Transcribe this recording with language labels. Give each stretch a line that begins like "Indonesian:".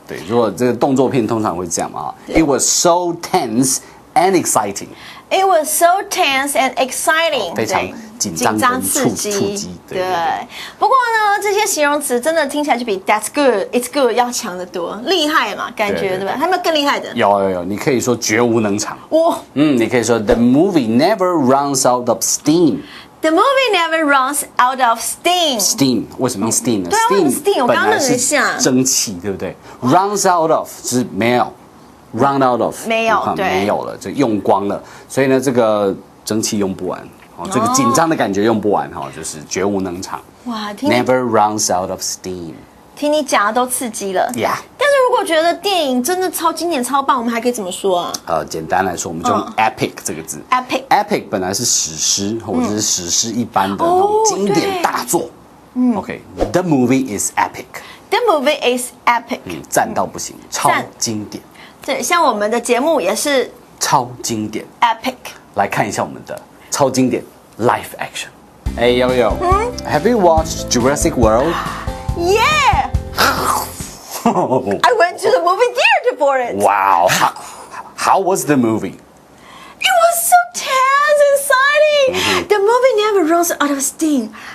Chinese: 对，如果这个动作片通常会这样嘛 ，
English: It was so tense and exciting. It was so tense and exciting.
Chinese: 非常紧张刺激。对。不过呢，这些形容词真的听起来就比
English: That's good, It's good
Chinese: 要强得多，厉害嘛，感觉对吧？还有没有更厉害的？有，你可以说绝无能场。你可以说
English: The movie never runs out of steam.The movie never runs out of steam.
Chinese: Steam 为什么用 steam 呢？对啊，steam 我刚刚愣了一下，蒸汽对不对 ？
English: Runs out of
Chinese: 是没有 ，run out of 没有，对，没有了，就用光了。所以呢，这个蒸汽用不完，这个紧张的感觉用不完哈，就是绝无能场。哇
English: ，Never runs out of steam.
Chinese: 听你讲的都刺激了。
English: Yeah.
Chinese: 但是如果觉得电影真的超经典、超棒，我们还可以怎么说啊？简单来说，我们就用 epic 这个字。Epic 本来是史诗或者是史诗一般的那种经典大作。
English: OK，The movie is epic. The movie is epic.
Chinese: 赞到不行，超经典。对，像我们的节目也是超经典
English: epic。
Chinese: 来看一下我们的超经典 live action。
English: 哎，悠悠，Have you watched Jurassic World? Yeah. I went to the movie theater for it. Wow. How was the movie? It was so tense and exciting. The movie never runs out of steam.